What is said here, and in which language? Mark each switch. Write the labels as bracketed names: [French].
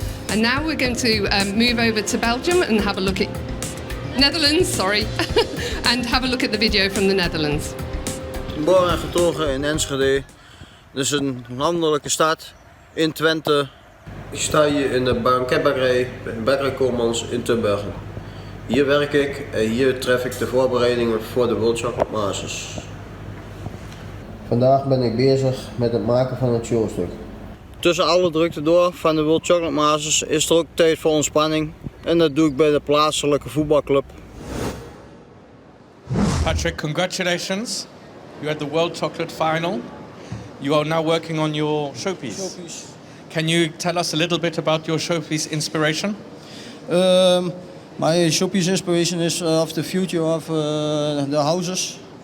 [English] And now we're going to move over to Belgium and have a look at Netherlands, sorry, and have a look at the video from the Netherlands. [Dutch] Geboren en getogen in Enschede. Dus een landelijke stad in Twente. Ik sta hier in de banketbakkerij bij Bakkerij Koolmans in Tubbergen. Hier werk ik en hier tref ik de voorbereidingen voor de World Chocolate Masters. Vandaag ben ik bezig met het maken van het showstuk. Tussen alle drukte door van de World Chocolate Masters is er ook tijd voor ontspanning. En dat doe ik bij de plaatselijke voetbalclub. [English] Patrick, congratulations. You had the World Chocolate Final. You are now working on your showpiece. Can you tell us a little bit about your showpiece inspiration? My showpiece inspiration is of the future of the houses.